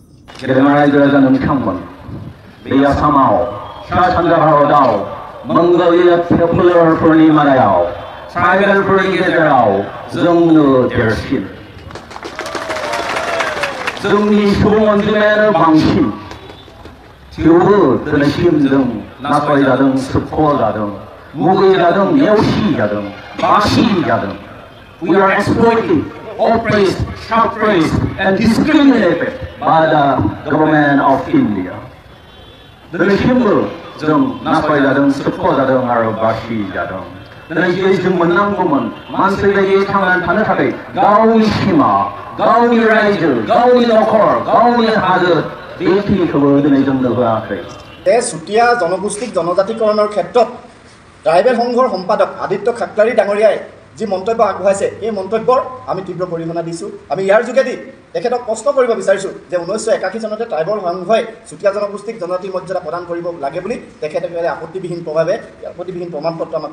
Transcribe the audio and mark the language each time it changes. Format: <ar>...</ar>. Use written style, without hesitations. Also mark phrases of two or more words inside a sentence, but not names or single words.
<brx>बे आसामाव सा सानजा भारताव मंगलीय पपुलारफोरनि मादायाव ट्राइबेलफोरनि गेजेराव जोंनो देरसिन जोंनि सुबुं अनजिमायानो बांसिन थेवबो दिनैसिम जों नासयजादों सोबख'जादों मुगैजादों नेवसिजादों बासिजादों</brx> <en>We are exploited, oppressed, suppressed and discriminated by the government of India.</en> <brx>दिनैसिमबो जों नासयजादों सोबख'जादों आरो बासिजादों दिनै जों मोननांगौमोन मानसि बायदि थांनानै थानो थाखाय गावनि सिमा गावनि रायजो गावनि नखर गावनि हादोर बेखिनिखौबो दिनै जोंनो होआखै</brx> <as>চুতীয়া জনগোষ্ঠীক জনজাতিকৰণৰ ক্ষেত্ৰত ট্ৰাইবেল সংঘৰ সম্পাদক আদিত্য খাকলাৰী ডাঙৰীয়াই যি মন্তব্য আগবঢ়াইছে এই মন্তব্যৰ আমি তীব্ৰ পৰিগণনা দিছোঁ আমি ইয়াৰ যোগেদি তেখেতক প্ৰশ্ন কৰিব বিচাৰিছোঁ যে 1981 চনতে ট্ৰাইবেল সংঘই চুতীয়া জনগোষ্ঠীক জনজাতি মৰ্যাদা প্ৰদান কৰিব লাগে বুলি তেখেতে আপত্তিবিহীন প্ৰমাণপত্ৰ আমাক</as>